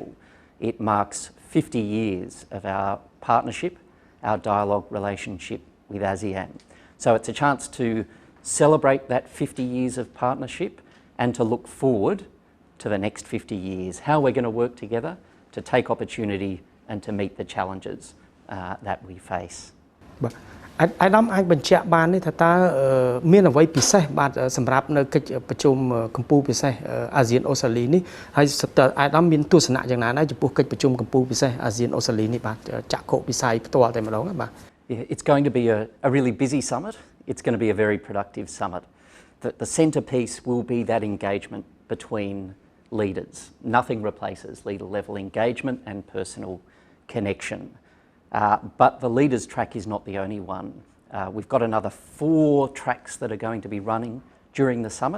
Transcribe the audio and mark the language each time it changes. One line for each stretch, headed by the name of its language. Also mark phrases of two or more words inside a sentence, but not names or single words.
English: It marks 50 years of our partnership, our dialogue relationship with ASEAN. So it's a chance to celebrate that 50 years of partnership and to look forward to the next 50 years, how we're going to work together to take opportunity and to meet the challenges that we face.
Khmer: អាដាមអាចបញ្ជាក់បាននេះថាតើមានអ្វីពិសេសបាទសម្រាប់នៅកិច្ចប្រជុំកម្ពុជាពិសេសអាស៊ានអូស្ត្រាលីនេះហើយអាដាមមានទស្សនៈយ៉ាងណាដែរចំពោះកិច្ចប្រជុំកម្ពុជាពិសេសអាស៊ានអូស្ត្រាលីនេះបាទចាក់ខុសវិស័យផ្ទាល់តែម្ដងបាទ
English: It's going to be a really busy summit. It's going to be a very productive summit. The centrepiece will be that engagement between leaders. Nothing replaces leader-level engagement and personal connection. But the leaders track is not the only one. We've got another 4 tracks that are going to be running during the summit.